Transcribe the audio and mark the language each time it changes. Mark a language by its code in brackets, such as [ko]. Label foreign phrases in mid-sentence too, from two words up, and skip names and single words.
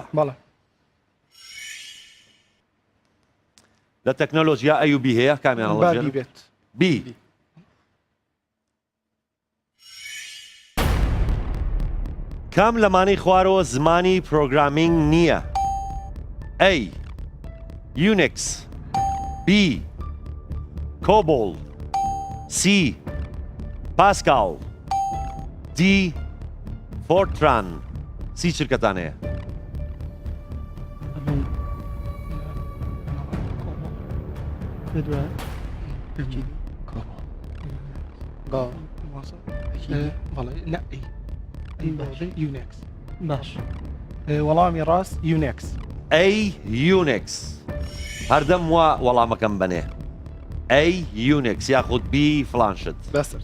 [ckb] بەڵێ. لە تەکنەلۆژیا ئەیوبی هەیە کامیان هەڵبژێرن؟ بێت. بی. کام لەمانەی خوارەوە زمانی پرۆگرامینگ نییە؟ A. Unix. B. Cobol. C. Pascal. D. Fortran. سی چرکەتان هەیە؟ یونکس. باش. وەڵامی ڕاست یونکس. A. Unix. هەردەم وا وەڵامەکەم بنێ. A. Unix یاخود B. فلانشت. بەسەر.